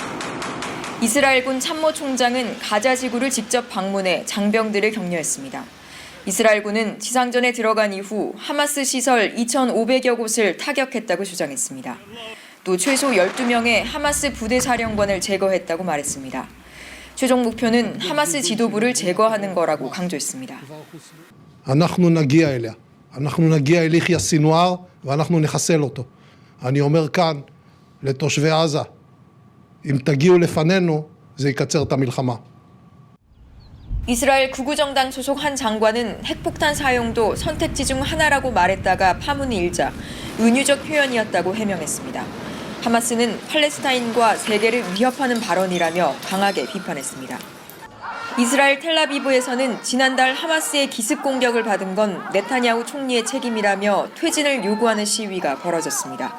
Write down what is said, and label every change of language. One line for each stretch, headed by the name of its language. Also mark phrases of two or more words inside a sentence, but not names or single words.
Korean: 이스라엘군 참모총장은 가자지구를 직접 방문해 장병들을 격려했습니다. 이스라엘군은 지상전에 들어간 이후 하마스 시설 2,500여 곳을 타격했다고 주장했습니다. 또 최소 12명의 하마스 부대 사령관을 제거했다고 말했습니다. 최종 목표는 하마스 지도부를 제거하는 거라고 강조했습니다.
Hebrew: אנחנו נגיע אליה. אנחנו נגיע אל יחיא סנוואר ואנחנו נחסל אותו. אני אומר כאן לתושבי עזה, אם תגיעו לפנינו זה יקצר את המלחמה.
Korean: 이스라엘 구구정당 소속 한 장관은 핵폭탄 사용도 선택지 중 하나라고 말했다가 파문이 일자 은유적 표현이었다고 해명했습니다. 하마스는 팔레스타인과 세계를 위협하는 발언이라며 강하게 비판했습니다. 이스라엘 텔라비브에서는 지난달 하마스의 기습 공격을 받은 건 네타냐후 총리의 책임이라며 퇴진을 요구하는 시위가 벌어졌습니다.